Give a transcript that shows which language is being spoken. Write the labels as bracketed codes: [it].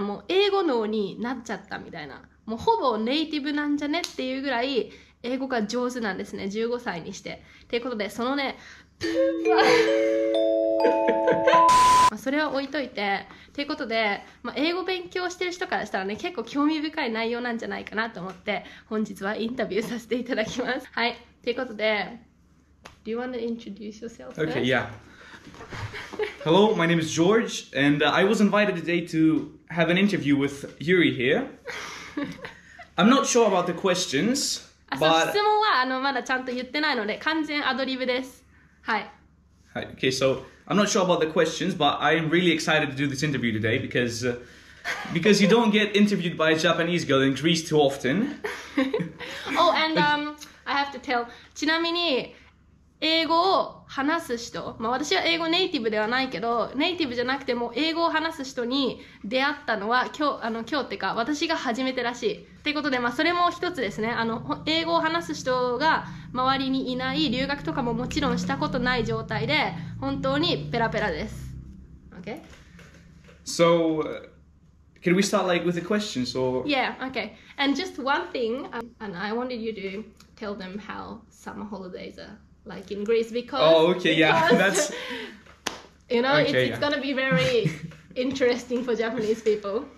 [ja] もう英語脳になっちゃったみたいな。もうほぼネイティブなんじゃねっていうぐらい、英語が上手なんですね、15歳にして。ということで、そのね、それは置いといて、ということで、英語勉強してる人からしたらね、結構興味深い内容なんじゃないかなと思って、本日はインタビューさせていただきます。はい。ということで、 [en] Do you want to introduce yourself first? Okay, yeah. Hello, my name is George, and I was invited today to have an interview with Yuri here. I'm not sure about the questions, [ja] 質 [en] but... [ja] 問はまだちゃんと言ってないので、完全アドリブです。はい。 [en] Okay, so I'm not sure about the questions, but I'm really excited to do this interview today because you don't get interviewed by a Japanese girl in Greece too often. Oh, and I have to tell. [ja] ちなみに、英語を話す人、私は英語ネイティブではないけど、ネイティブじゃなくても英語を話す人に出会ったのは今日ってか私が初めてらしい。ということで、それも一つですね。英語を話す人が周りにいない、留学とかももちろんしたことない状態で、本当にペラペラです。 [en] Okay? So, can we start with the questions or? Yeah, okay. And just one thing, and I wanted you to tell them how summer holidays are like in Greece because... Oh, okay, yeah, that's... You know, okay, it's gonna be very interesting for Japanese people.